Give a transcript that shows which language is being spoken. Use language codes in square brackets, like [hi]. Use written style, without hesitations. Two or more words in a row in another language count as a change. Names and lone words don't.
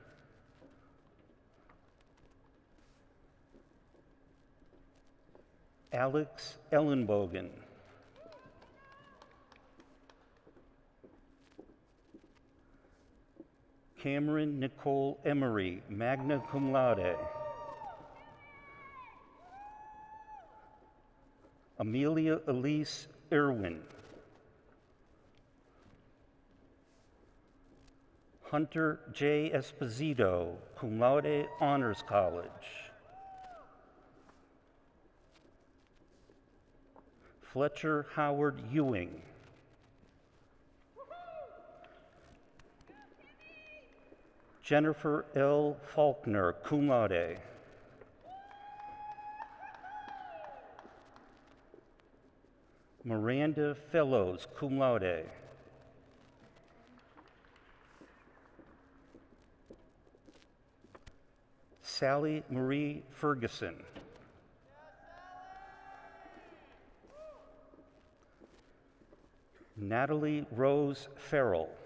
[en] Alex Ellenbogen. Cameron Nicole Emery, [la] magna cum laude. [en] Amelia Elise Irwin. Hunter J. Esposito, [la] cum laude, [en] Honors College. Fletcher Howard Ewing. Jennifer L. Faulkner, [la] cum laude. [en] Miranda Fellows, [la] cum laude. [en] Sally Marie Ferguson. Natalie Rose Farrell.